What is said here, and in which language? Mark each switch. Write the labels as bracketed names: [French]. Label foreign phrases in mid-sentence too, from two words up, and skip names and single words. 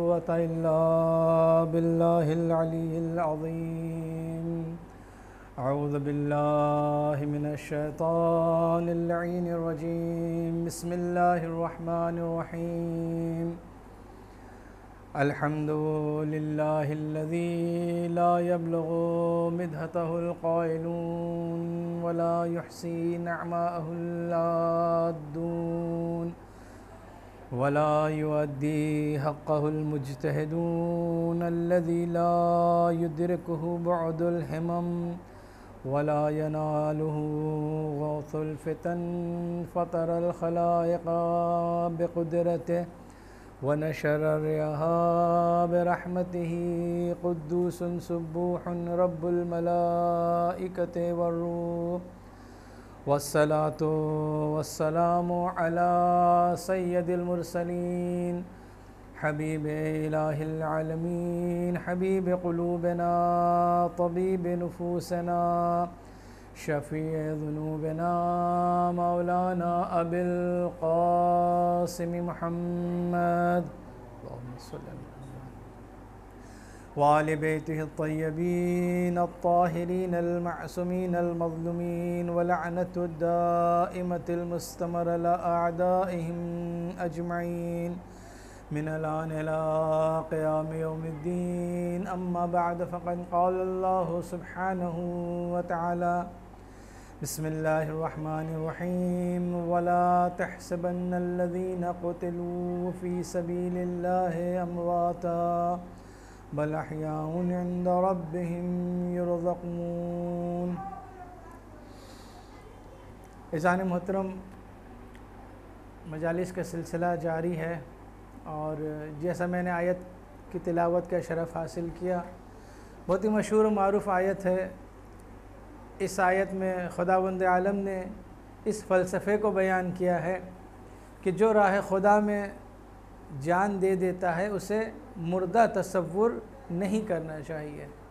[Arabic] إلا بالله العلي العظيم. أعوذ بالله من الشيطان الرجيم. بسم الله الرحمن الرحيم. الحمد لله الذي لا يبلغ مدحته القائلون ولا يحصي نعماءه العادون ولا يؤدي حقه المجتهدون الذي لا يدركه بعد الهمم ولا يناله غوص الفطن فطر الخلائق بقدرته ونشر الرياح برحمته قدوس سبوح رب الملائكة والروح والصلاة والسلام على سيد المرسلين حبيب إله العالمين حبيب قلوبنا طبيب نفوسنا شفيع ذنوبنا مولانا أبي القاسم محمد وآل بيته الطيبين الطاهرين المعصومين المظلومين واللعنة الدائمة المستمرة على أعدائهم أجمعين من الآن إلى قيام يوم الدين. أما بعد فقد قال الله سبحانه وتعالى بسم الله الرحمن الرحيم ولا تحسبن الذين قتلوا في سبيل الله أمواتا بل أحياء عند ربهم يرزقون. [Urdu] عزیزان محترم، مجالس کا سلسلہ جاری ہے اور جیسا میں نے آیت کی تلاوت کا شرف حاصل کیا، بہت ہی مشہور اور معروف آیت ہے. اس آیت میں خداوند عالم نے اس فلسفے کو بیان کیا ہے کہ جو راہ خدا میں جان دے دیتا ہے اسے مردہ تصور نہیں کرنا چاہیے.